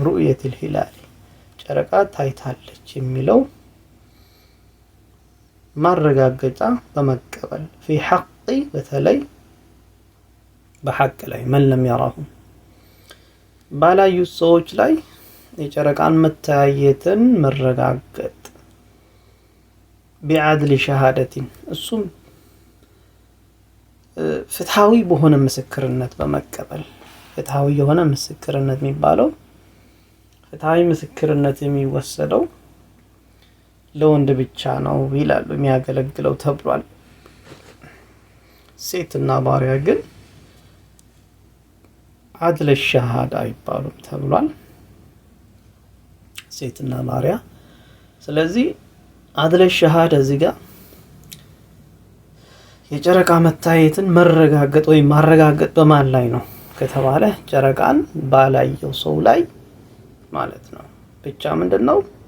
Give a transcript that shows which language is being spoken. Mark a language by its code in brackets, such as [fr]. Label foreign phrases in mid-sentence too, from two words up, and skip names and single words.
[ar] رؤية الهلال [am] ጨረቃ ታይታለች የሚለው ማረጋገጫ በመቀበል [ar] في حق [am] በተለይ በሐቅ ላይ [ar] من لم يراه [am] ባላዩ ሰዎች ላይ የጨረቃን መታየትን መረጋገጥ [ar] بعدل شهادة [am] እሱም ፍትሃዊ በሆነ ምስክርነት በመቀበል ፍትሃዊ የሆነ ምስክርነት የሚባለው ፍትሃዊ ምስክርነት የሚወሰደው ለወንድ ብቻ ነው ይላሉ የሚያገለግለው ተብሏል። ሴትና ባሪያ ግን [ar] عدل شهادة [am] ይባሉም ተብሏል። ሴትና ባሪያ ስለዚህ [ar] عدل شهادة [am] እዚህ ጋር የጨረቃ መታየትን መረጋገጥ ወይ ማረጋገጥ በማን ላይ ነው ከተባለ ጨረቃን ባላየው ሰው ላይ ማለት ነው። ብቻ ምንድነው